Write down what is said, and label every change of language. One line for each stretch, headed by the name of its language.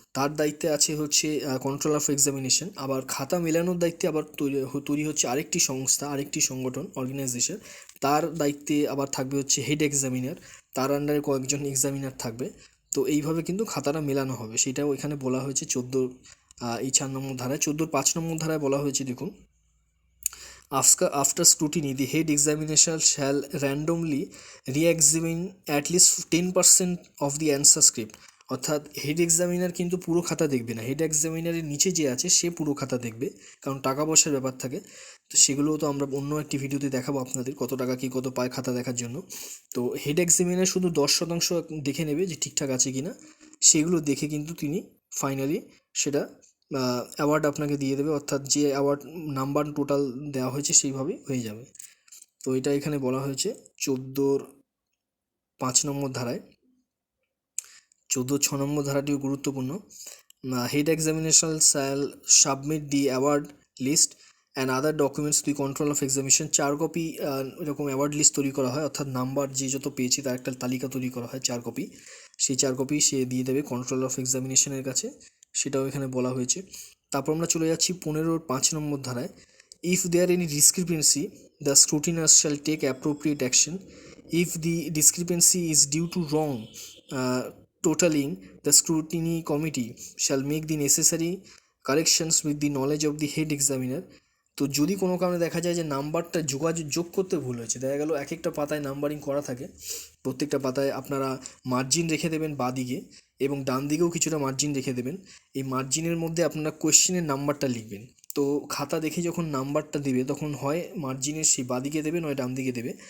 Bangla: তার দায়িত্বে আছে হচ্ছে কন্ট্রোল অফ এক্সামিনেশন। আবার খাতা মেলানোর দায়িত্বে আবার তৈরি হচ্ছে আরেকটি সংস্থা, আরেকটি সংগঠন, অর্গানাইজেশন। তার দায়িত্বে আবার থাকবে হচ্ছে হেড এক্সামিনার, তার আন্ডারে কয়েকজন এক্সামিনার থাকবে। তো এইভাবে কিন্তু খাতাটা মেলানো হবে, সেটাও এখানে বলা হয়েছে 14 এই 4 নম্বর ধারায়। 14-র 5 নম্বর ধারায় বলা হয়েছে, দেখুন,
English: after scrutiny the head examination shall randomly re-examine at least 10% of the answer script।
Bangla: অর্থাৎ হেড এক্সামিনার কিন্তু পুরো খাতা দেখবে না, হেড এক্সামিনারের নিচে যে আছে সে পুরো খাতা দেখবে, কারণ টাকা পয়সার ব্যাপার থাকে। তো সেগুলোও তো আমরা অন্য একটি ভিডিওতে দেখাবো আপনাদের, কত টাকা কী কত পায় খাতা দেখার জন্য। তো হেড এক্সামিনার শুধু 10% দেখে নেবে যে ঠিকঠাক আছে কি না, সেগুলো দেখে কিন্তু তিনি ফাইনালি সেটা অ্যাওয়ার্ড আপনাকে দিয়ে দেবে। অর্থাৎ যে অ্যাওয়ার্ড নাম্বার টোটাল দেওয়া হয়েছে সেইভাবেই হয়ে যাবে। তো এটা এখানে বলা হয়েছে 14-র 5 নম্বর ধারায়। 14-র 6 নম্বর ধারাটিও গুরুত্বপূর্ণ।
English: Head examination shall submit the award list and other documents the control of examination.
Bangla: 4 copy এরকম অ্যাওয়ার্ড লিস্ট তৈরি করা হয়, অর্থাৎ নাম্বার যে যত পেয়েছে তার একটা তালিকা তৈরি করা হয় 4 কপি। সেই 4 কপি সে দিয়ে দেবে কন্ট্রোল অফ এক্সামিনেশনের কাছে, সেটাও এখানে বলা হয়েছে। তারপর আমরা চলে যাচ্ছি 15-র 5 নম্বর ধারায়।
English: If there any discrepancy the scrutineer shall take appropriate action. If the discrepancy is due to wrong totaling, the scrutiny committee shall make the necessary corrections with the knowledge of the head examiner।
Bangla: তো যদি কোনো কারণে দেখা যায় যে নাম্বারটা যোগ করতে ভুল হয়েছে, দেখা গেল এক একটা পাতায় নাম্বারিং করা থাকে, প্রত্যেকটা পাতায় আপনারা মার্জিন রেখে দেবেন বাঁ দিকে এবং ডান দিকেও কিছুটা মার্জিন রেখে দেবেন। এই মার্জিনের মধ্যে আপনারা কোয়েশ্চেনের নাম্বারটা লিখবেন। তো খাতা দেখে যখন নাম্বারটা দেবে তখন হয় মার্জিনের সেই বাঁ দিকে দেবে, নয় ডান দিকে দেবে।